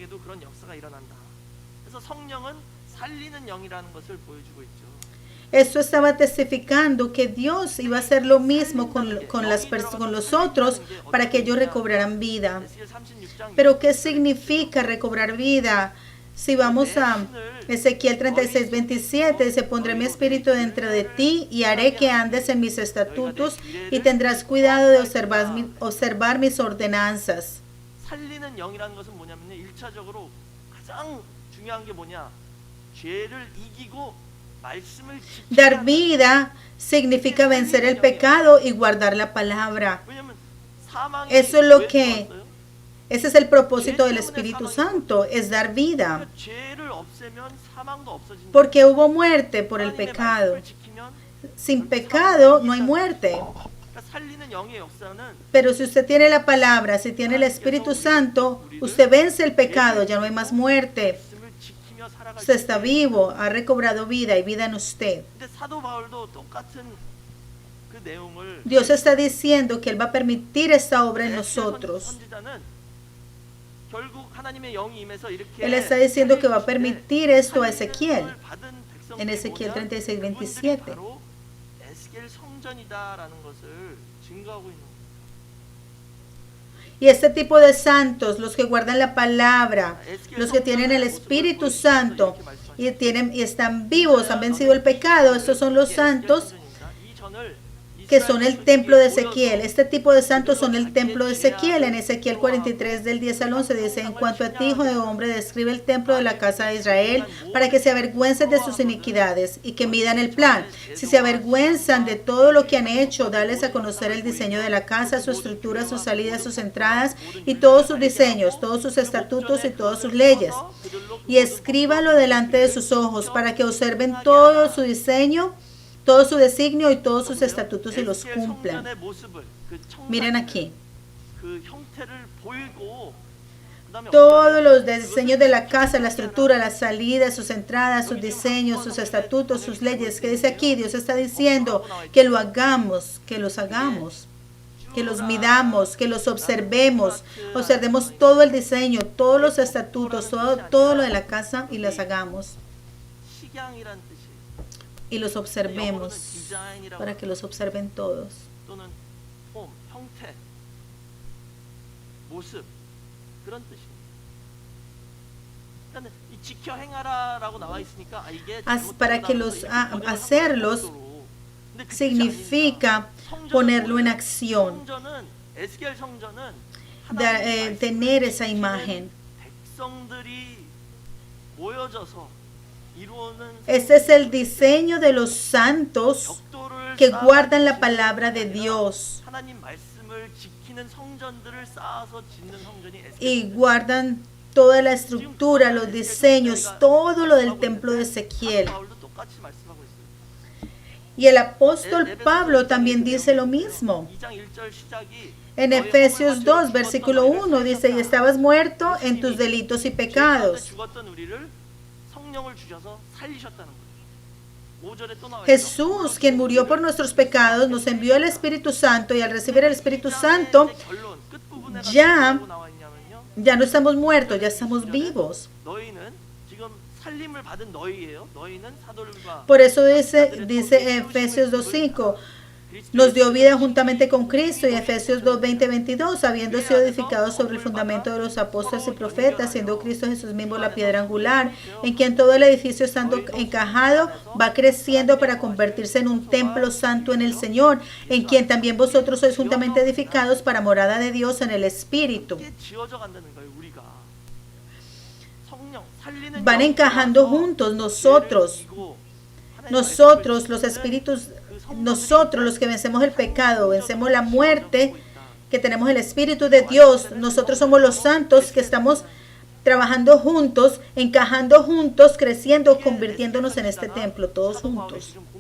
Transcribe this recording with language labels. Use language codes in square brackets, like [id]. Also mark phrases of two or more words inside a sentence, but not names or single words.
[es] Esto estaba testificando que Dios iba a hacer lo mismo con los otros para que ellos recobraran vida. Pero ¿qué significa recobrar vida? Si vamos a Ezequiel 36:27, dice, pondré mi espíritu dentro de ti y haré que andes en mis estatutos y tendrás cuidado de observar mis ordenanzas. [ko] 살리는 영이라는 것은 뭐냐면요. 1차적으로 가장 중요한 게 뭐냐? 죄를 이기고 말씀을 지키는 [es] Dar vida significa vencer el pecado y guardar la palabra. [ko] 왜냐면 사망이 [es] Eso es lo [ko] 왜 [es] que [ko] 들어왔어요? [es] ese es el propósito del Espíritu Santo, es dar vida. [ko] 그러니까 죄를 없애면 사망도 없어진다. [es] Porque hubo muerte por el [ko] 하나님의 [es] pecado. [ko] 말씀을 지키면 [es] Sin pecado no hay muerte. [ko] 그러니까 살리는 영의 역사는 [es] Pero si usted tiene la palabra, si tiene el Espíritu Santo, usted vence el pecado, ya no hay más muerte. [ko] 말씀을 지키며 살아갈 [es] Usted está vivo, ha recobrado vida y vida en usted. [ko] 근데 사도 바울도 똑같은 그 내용을 [es] Dios está diciendo que Él va a permitir esta obra en nosotros. [ko] 선지자는 결국 하나님의 영이 임해서 이렇게 [es] Él está diciendo que va a permitir esto a [ko] 살리는 [es] Ezequiel. [ko] 영을 받은 백성들이 [es] En Ezequiel [ko] 뭐냐? [es] 36:27. [ko] 그분들이 바로 에스겔 성전이다라는 것을 증거하고 있는 거예요. [es] Y este tipo de santos, los que guardan la palabra, los que tienen el Espíritu Santo y están vivos, han vencido el pecado, estos son los santos [ko] 이 전을 [es] que son el templo de Ezequiel. Este tipo de santos son el templo de Ezequiel. En Ezequiel 43 del 10 al 11 dice, en cuanto a ti, hijo de hombre, describe el templo de la casa de Israel para que se avergüencen de sus iniquidades y que midan el plan. Si se avergüenzan de todo lo que han hecho, dales a conocer el diseño de la casa, su estructura, sus salidas, sus entradas y todos sus diseños, todos sus estatutos y todas sus leyes. Y escríbalo delante de sus ojos para que observen todo su diseño, todo su designio y todos sus estatutos y los [ko] 에스겔 [es] cumplan. [ko] 성전의 모습을 그 [es] Miren [ko] 청사진을, [es] aquí, [ko] 그 형태를 보이고 그다음에 [es] todos los diseños de la casa, la estructura, las salidas, sus entradas, sus diseños, sus estatutos, sus leyes. ¿Qué dice aquí? Dios está diciendo que lo hagamos, que los hagamos, que los midamos, que los observemos todo el diseño, todos los estatutos, todo lo de la casa y las hagamos [ko] 식양이란 뜻이 [es] y los observemos para que los observen todos. [ko] 또는 폼, 형태, 모습 그런 뜻입니다. 그러니까 이 지켜 행하라라고 나와 있으니까 이게 [es] Para que los hacerlos significa ponerlo en acción, [ko] 성전은 에스겔 성전은 tener esa imagen. 백성들이 모여져서 이루어는 [es] Este es el diseño de los santos [ko] 벽돌을 [es] que guardan la palabra de Dios [ko] 하나님 말씀을 지키는 성전들을 쌓아서 짓는 성전이 [es] y guardan toda la estructura, los diseños, todo lo del templo de Ezequiel. [ko] 바울도 똑같이 말씀하고 있어요. [es] Y el apóstol Pablo también dice lo mismo. [ko] 2장 1절 시작이 [es] En Efesios 2, versículo 1 dice, y estabas muerto en tus delitos y pecados. [ko] 죽었던 우리를 성령을 주셔서 살리셨다는 거예요. 5절에 또 나와 있죠. [es] Jesús, quien murió por nuestros pecados, nos envió el Espíritu Santo y al recibir el Espíritu Santo [ko] 이제 결론 끝부분에 [es] ya- [ko] 뭐라고 나와 있냐면요. [es] ya no estamos muertos, ya estamos vivos. [ko] 너희는 지금 살림을 받은 너희예요. 너희는 사도들과 [es] Por eso dice Efesios 2:5, nos dio vida juntamente con Cristo, y Efesios 2:20-22, habiendo sido edificados sobre el fundamento de los apóstoles y profetas, siendo Cristo Jesús mismo la piedra angular, en quien todo el edificio estando encajado va creciendo para convertirse en un templo santo en el Señor, en quien también vosotros sois juntamente edificados para morada de Dios en el Espíritu. [ko] 함께 지어져 간다는 거예요. 우리가 성령 살리는 [es] Van encajando juntos nosotros los espíritus, nosotros los que vencemos el pecado, vencemos la muerte, que tenemos el Espíritu de Dios, nosotros somos los santos que estamos trabajando juntos, encajando juntos, creciendo, convirtiéndonos en este templo, todos juntos.